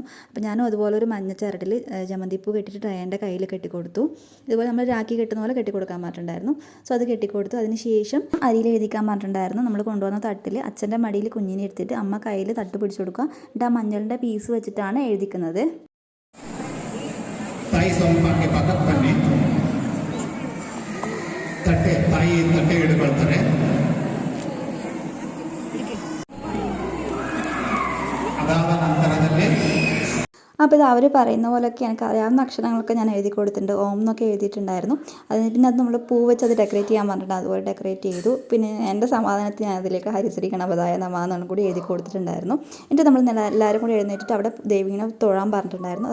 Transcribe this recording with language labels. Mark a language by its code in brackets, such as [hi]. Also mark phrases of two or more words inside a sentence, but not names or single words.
[ml] അപ്പോൾ ഞാനും അതുപോലെ ഒരു മഞ്ഞ ചരടിൽ ജമന്തി പൂ കെട്ടിയിട്ട് റയാൻ്റെ കയ്യിൽ കെട്ടിക്കൊടുത്തു. ഇതുപോലെ നമ്മൾ രാഖി കെട്ടുന്ന പോലെ കെട്ടിക്കൊടുക്കാൻ പറഞ്ഞിട്ടുണ്ടായിരുന്നു. സോ അത് കെട്ടിക്കൊടുത്തു. അതിനുശേഷം അരിയിൽ എഴുതിക്കാൻ പറഞ്ഞിട്ടുണ്ടായിരുന്നു. നമ്മൾ കൊണ്ടുവന്ന തട്ടിൽ അച്ഛൻ്റെ മടിയിൽ കുഞ്ഞിനെ എടുത്തിട്ട് അമ്മ കയ്യിൽ തട്ട് പിടിച്ചു കൊടുക്കുക. എന്നിട്ട് ಆ മഞ്ഞളിൻ്റെ പീസ് വെച്ചിട്ടാണ് എഴുതിക്കുന്നത്. [kn] ತಾಯಿ ಸೊಂಪಾಗಿ ಪಕ್ಕಕ್ಕೆ ಬನ್ನಿ. ತಾಯಿ ತಟ್ಟೆ ಹಿಡ್ಕೊಳ್ತಾರೆ. ಅದಾದ ನಂತರದಲ್ಲಿ [ml] അപ്പോൾ ഇത് അവർ പറയുന്ന പോലെയൊക്കെ എനിക്ക് അറിയാവുന്ന അക്ഷരങ്ങളൊക്കെ ഞാൻ എഴുതി കൊടുത്തിട്ടുണ്ട്. ഓം എന്നൊക്കെ എഴുതിയിട്ടുണ്ടായിരുന്നു. പിന്നെ അത് നമ്മൾ പൂ വെച്ച് അത് ഡെക്കറേറ്റ് ചെയ്യാൻ പറഞ്ഞിട്ട് അതുപോലെ ഡെക്കറേറ്റ് ചെയ്തു. പിന്നെ എൻ്റെ സമാധാനത്തിൽ ഞാൻ അതിലേക്ക് [sa] हरिश्री गणपतये नमः [ml] എന്നാണ് കൂടി എഴുതി കൊടുത്തിട്ടുണ്ടായിരുന്നു. എന്നിട്ട് നമ്മൾ എല്ലാവരും കൂടി എഴുന്നേറ്റിട്ട് അവിടെ ദേവീനെ തൊഴാൻ പറഞ്ഞിട്ടുണ്ടായിരുന്നു.